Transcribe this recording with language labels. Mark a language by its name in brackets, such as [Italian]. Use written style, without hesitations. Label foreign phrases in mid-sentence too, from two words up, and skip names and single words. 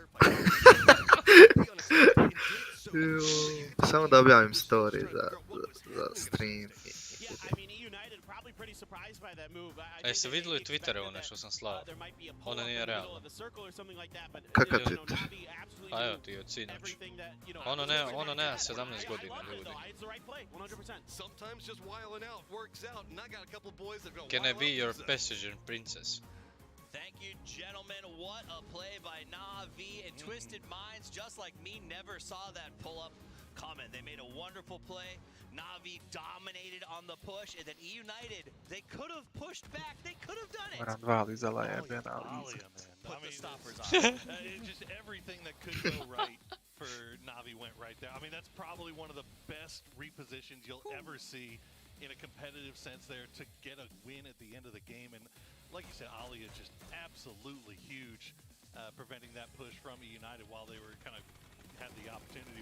[Bosnian] Samo da objavim story za stream. Jeste vidjeli Twittere one što sam slao? Ono nije realno. Kakav Twitter? Pa evo ti od sinoć. Ono nema 17 godina ljudi. [English] Can I be your passenger princess? Thank you, gentlemen. What a play by Na'Vi, and Twisted Minds, just like me, never saw that pull-up coming. They made a wonderful play. Na'Vi dominated on the push, and then United, they could have pushed back. They could have done it. [Bosnian] Moram dva lizala jebena [English] Put the stoppers on. Just everything that could go right for Na'Vi went right there. I mean, that's probably one of the best repositions you'll ever see in a competitive sense there to get a win at the end of the game. And like you said, Ali is just absolutely huge, preventing that push from United while they were kind of had the opportunity.